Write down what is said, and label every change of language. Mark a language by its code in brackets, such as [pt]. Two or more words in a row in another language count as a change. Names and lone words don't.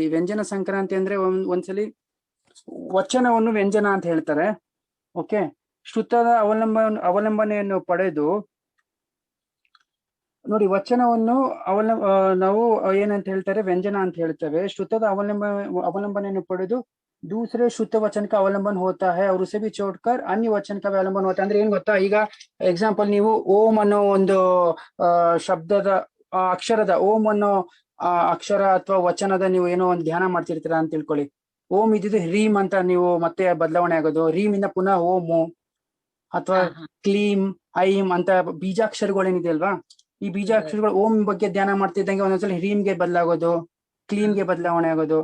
[kn] ವ್ಯಂಜನ ಸಂಕ್ರಾಂತಿ ಅಂದ್ರೆ ಒಂದ್ಸಲಿ ವಚನವನ್ನು ವ್ಯಂಜನ ಅಂತ ಹೇಳ್ತಾರೆ. ಓಕೆ, ಶ್ರುತದ ಅವಲಂಬನೆಯನ್ನು ಪಡೆದು ನೋಡಿ, ವಚನವನ್ನು ನಾವು ಏನಂತ ಹೇಳ್ತಾರೆ, ವ್ಯಂಜನ ಅಂತ ಹೇಳ್ತೇವೆ. ಶ್ರುತದ ಅವಲಂಬನೆಯನ್ನು ಪಡೆದು [hi] दूसरे शुद्ध वचन का अवलंबन होता है और उसे भी छोड़कर अन्य वचन का अवलंबन होता है. [kn] ಅಂದ್ರೆ ಏನ್ ಗೊತ್ತಾ, ಈಗ ಎಕ್ಸಾಂಪಲ್ ನೀವು ಓಂ ಅನ್ನೋ ಒಂದು ಶಬ್ದದ ಅಕ್ಷರದ ಓಂ ಅನ್ನೋ ಅಕ್ಷರ ಅಥವಾ ವಚನದ ನೀವು ಏನೋ ಒಂದು ಧ್ಯಾನ ಮಾಡ್ತಿರ್ತೀರಾ ಅಂತ ತಿಳ್ಕೊಳ್ಳಿ. ಓಂ ಇದ್ದಿದ್ದು ರೀಮ್ ಅಂತ ನೀವು ಮತ್ತೆ ಬದಲಾವಣೆ ಆಗೋದು, ರೀಮ್ ಇಂದ ಪುನಃ ಓಮು ಅಥವಾ ಕ್ಲೀಮ್ ಐಮ್ ಅಂತ ಬೀಜಾಕ್ಷರಗಳೇನಿದೆ ಅಲ್ವಾ, ಈ ಬೀಜಾಕ್ಷರಗಳು ಓಂ ಬಗ್ಗೆ ಧ್ಯಾನ ಮಾಡ್ತಿದ್ದಂಗೆ ಒಂದೊಂದ್ಸಲ ರೀಮ್ಗೆ ಬದಲಾಗೋದು, ಕ್ಲೀಮ್ಗೆ ಬದಲಾವಣೆ ಆಗೋದು.